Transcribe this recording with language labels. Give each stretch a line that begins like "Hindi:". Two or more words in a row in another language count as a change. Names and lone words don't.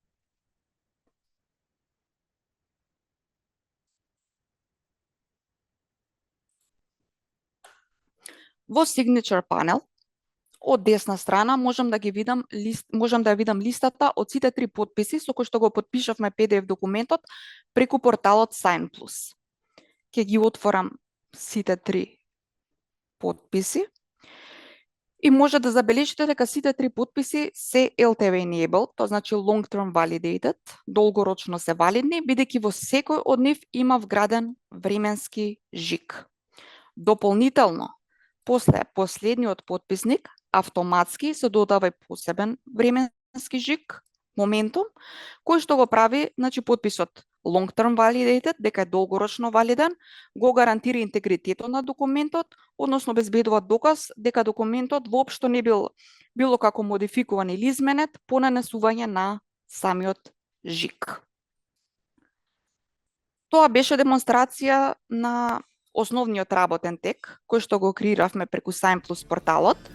Macedonian: Во Signature Panel, од десна страна можам да ја видам листата од сите три потписи со кои што го потпишавме PDF документот преку порталот Sign Plus. Ќе ги отворам сите три потписи и може да забележите дека сите три потписи се
English: LTV enabled,
Macedonian: тоа значи
English: long term validated,
Macedonian: долгорочно се валидни, бидејќи во секој од нив има вграден временски жиг. Дополнително, после последниот потписник, автоматски се додава и посебен временски жиг, моментум, кој што го прави, значи, потписот
English: long term validated,
Macedonian: дека е долгорочно валиден, го гарантира интегритетот на документот, односно обезбедува доказ дека документот воопшто не бил било како модификуван или изменет по нанесување на самиот жиг. Тоа беше демонстрација на основниот работен тек, кој што го креиравме преку Sign Plus порталот.